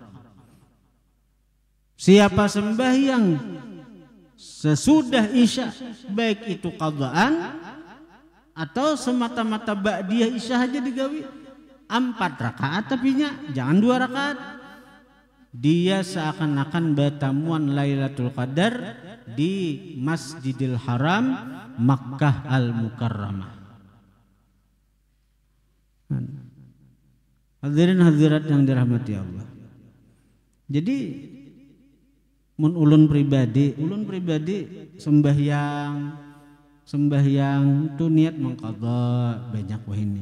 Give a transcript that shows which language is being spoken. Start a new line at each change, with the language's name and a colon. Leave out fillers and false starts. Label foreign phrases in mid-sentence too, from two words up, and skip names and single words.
Indonesian: Siapa sembahyang sesudah isya, baik itu qadhaan atau semata-mata ba'diyah isya aja digawi 4 rakaat, tapi jangan 2 rakaat, dia seakan-akan bertamuan Lailatul Qadar di Masjidil Haram Makkah Al-Mukarramah. Hadirin hadirat yang dirahmati Allah.
Banjar: Jadi ulun pribadi sembahyang itu niat mengqadha banyak wah ini.